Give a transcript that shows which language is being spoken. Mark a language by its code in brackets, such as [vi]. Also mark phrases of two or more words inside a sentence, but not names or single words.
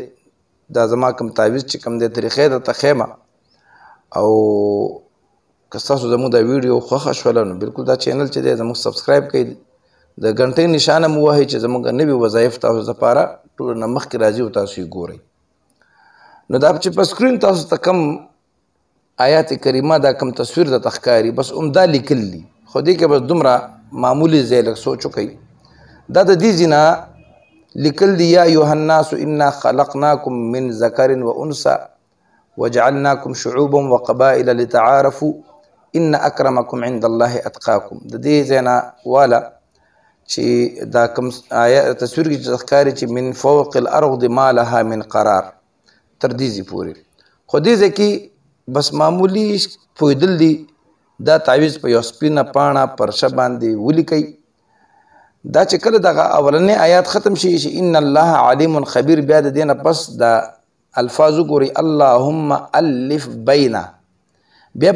[ps] دا زما کوم تعویض چې کوم دی طریقې درته ښیم، او که ستاسو زموږ دا ویډیو خوښه شوله نو بلکل دا چینل چې دی زموږ سبسکرایب کړئ، د غنټۍ نشانه مو ووهئ چې زموږ نوي وظایف تاسو دپاره ټولو نه مخکې راځي او تاسو یې ګورئ. نو دا چې په سکرین تاسو ته کوم آیات کریمه دا کم تصویر درته ښکاري بس عمده لیکل دي، خو دې کې بس دومره معمولي ځای لږ سوچ وکئ. دا د دې ځای نه لیکل دي [ar] یا ایها الناس انا خلقناکم من ذکر و انثى وجعلناکم شعوبا وقبائل لتعارفوا ان اکرمکم عند الله اتقاکم. [ps] د دې ځای نه والا چې دا کم تصویر کې ښکاري چې [ar] من فوق الارض ما لها من قرار [ps] تر دې ځای پورې، خو دې ځای کې بس معمولی پوهېدل دي دا تعویض په یو سپینه پاڼه پرشه باندې ولیکئ. دا چې کله دغه اولنی آیات ختم شي چې [ar] ان الله علیم خبیر، [ps] بیا د دې نه پس دا الفاظ وګورئ [ar] اللهم الف بینا، [ps] بیا په